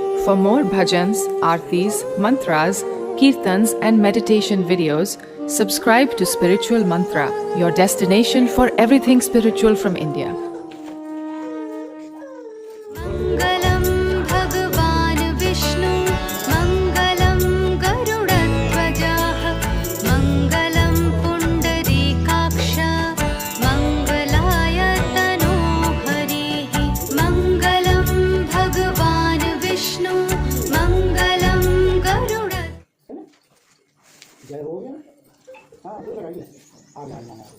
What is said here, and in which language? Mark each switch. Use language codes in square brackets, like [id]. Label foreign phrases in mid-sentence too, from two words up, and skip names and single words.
[en] For more bhajans, aartis, mantras, kirtans, and meditation videos, subscribe to Spiritual Mantra, your destination for everything spiritual from India. [sa] मङ्गलं भगवान् विष्णु मङ्गलं गरुडध्वजाः मङ्गलं पुण्डरीकाक्ष मङ्गलाय तनो हरिः मङ्गलं भगवान् विष्णु मङ्गलं गरुड [hi] जय हो गया हाँ तो लगाइए आ जाना